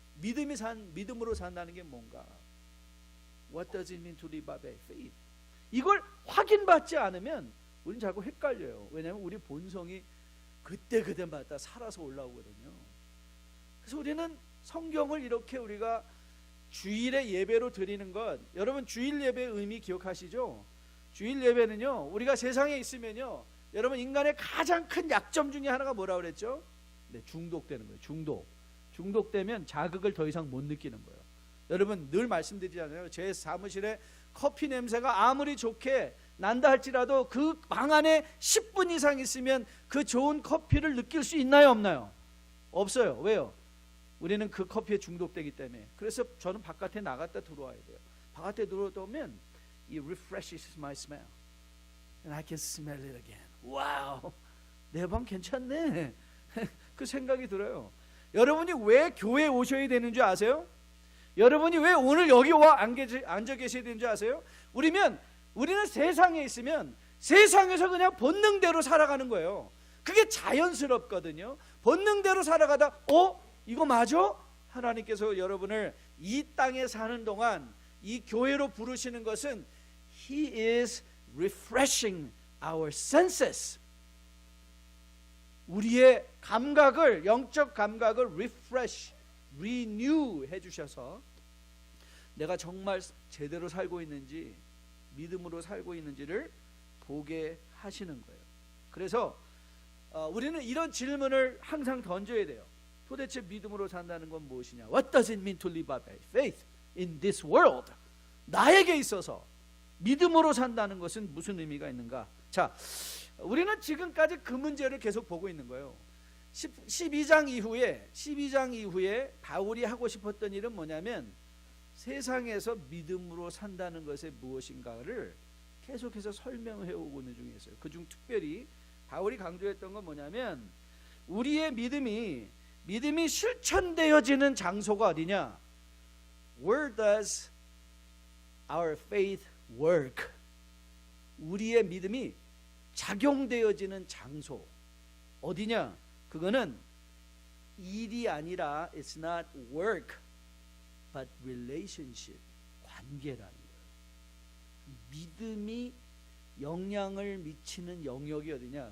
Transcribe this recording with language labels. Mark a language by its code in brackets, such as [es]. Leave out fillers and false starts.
[ko] 믿음으로 산다는 게 뭔가? [en] What does it mean to live by faith? [ko] 이걸 확인받지 않으면 우리는 자꾸 헷갈려요. 왜냐하면 우리 본성이 그때마다 살아서 올라오거든요. 그래서 우리는 성경을 이렇게 우리가 주일에 예배로 드리는 것, 여러분 주일 예배의 의미 기억하시죠? 주일 예배는요, 우리가 세상에 있으면요, 여러분 인간의 가장 큰 약점 중에 하나가 뭐라고 그랬죠? 네, 중독되는 거예요. 중독되면 자극을 더 이상 못 느끼는 거예요. 여러분 늘 말씀드리잖아요. 제 사무실에 커피 냄새가 아무리 좋게 난다 할지라도 그 방 안에 10분 이상 있으면 그 좋은 커피를 느낄 수 있나요, 없나요? 없어요. 왜요? 우리는 그 커피에 중독되기 때문에. 그래서 저는 바깥에 나갔다 들어와야 돼요. 바깥에 들어오면 [en] it refreshes my smell and I can smell it again. [ko] 와우, 내 방 괜찮네. 그 생각이 들어요. 여러분이 왜 교회에 오셔야 되는 줄 아세요? 여러분이 왜 오늘 여기 와 앉아 계셔야 되는 줄 아세요? 우리는 세상에 있으면 세상에서 그냥 본능대로 살아가는 거예요. 그게 자연스럽거든요. 본능대로 살아가다 이거 맞아? 하나님께서 여러분을 이 땅에 사는 동안 이 교회로 부르시는 것은 [en] He is refreshing our senses. [ko] 우리의 감각을, 영적 감각을 [en] refresh, renew [ko] 해주셔서 내가 정말 제대로 살고 있는지, 믿음으로 살고 있는지를 보게 하시는 거예요. 그래서 우리는 이런 질문을 항상 던져야 돼요. 도대체 믿음으로 산다는 건 무엇이냐? [en] What does it mean to live by faith in this world? [ko] 나에게 있어서 믿음으로 산다는 것은 무슨 의미가 있는가? 자, 우리는 지금까지 그 문제를 계속 보고 있는 거예요. 12장 이후에 바울이 하고 싶었던 일은 뭐냐면 세상에서 믿음으로 산다는 것이 무엇인가를 계속해서 설명해 오고 있는 중에 있어요. 그중 특별히 바울이 강조했던 건 뭐냐면 우리의 믿음이 실천되어지는 장소가 어디냐? [en] Where does our faith work? [ko] 우리의 믿음이 작용되어지는 장소 어디냐? 그거는 일이 아니라 [en] it's not work but relationship, [ko] 관계라는 거예요. 믿음이 영향을 미치는 영역이 어디냐?